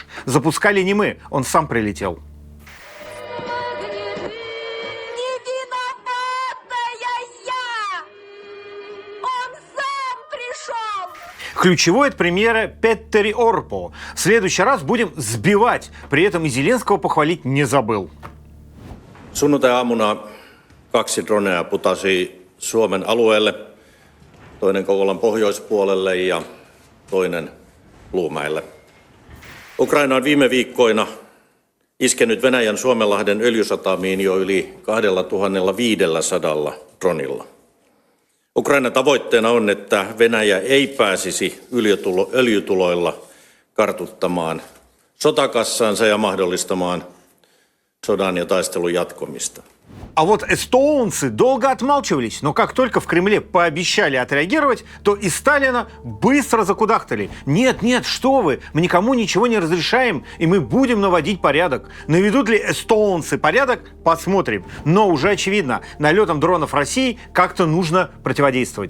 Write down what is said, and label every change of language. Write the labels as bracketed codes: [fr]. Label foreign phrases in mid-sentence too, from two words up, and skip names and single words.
[ru] Запускали не мы, он сам прилетел. Ключевой от премьера Петтери Орпо. В следующий раз будем сбивать. При этом и Зеленского похвалить не забыл. [fi] Sunnuntai-aamuna 2 dronea putasi Suomen alueelle, toinen Kouvolan pohjoispuolelle ja toinen Luumäelle. Ukraina on viime viikkoina iskenyt Venäjän Suomenlahden öljysatamiin jo yli 2500 dronilla. Ukrainan tavoitteena on, että Venäjä ei pääsisi öljytuloilla kartuttamaan sotakassaansa ja mahdollistamaan sodan ja taistelun jatkumista. [ru] А вот эстонцы долго отмалчивались, но как только в Кремле пообещали отреагировать, то и Сталина быстро закудахтали. Нет, нет, что вы, мы никому ничего не разрешаем, и мы будем наводить порядок. Наведут ли эстонцы порядок, посмотрим. Но уже очевидно, налетом дронов России как-то нужно противодействовать.